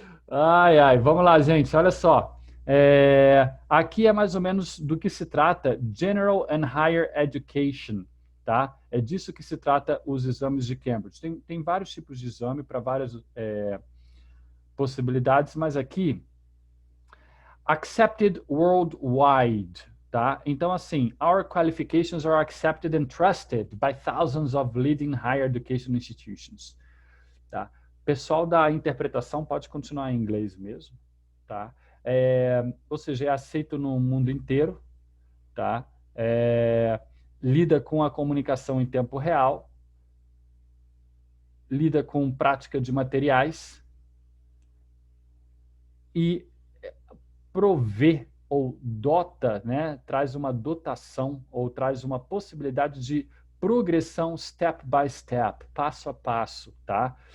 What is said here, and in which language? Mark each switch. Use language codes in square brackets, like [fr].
[pt] Ai, ai, vamos lá, gente, olha só. Aqui é mais ou menos do que se trata General and Higher Education, tá? É disso que se trata os exames de Cambridge. Tem vários tipos de exame para várias possibilidades, mas aqui, Accepted Worldwide, tá? Então, assim, [en] our qualifications are accepted and trusted by thousands of leading higher education institutions, tá? [pt] Pessoal da interpretação pode continuar em inglês mesmo, tá? Ou seja, é aceito no mundo inteiro, tá? Lida com a comunicação em tempo real, lida com prática de materiais e provê ou dota, né, traz uma dotação ou traz uma possibilidade de progressão [en] step by step, [pt] passo a passo, tá?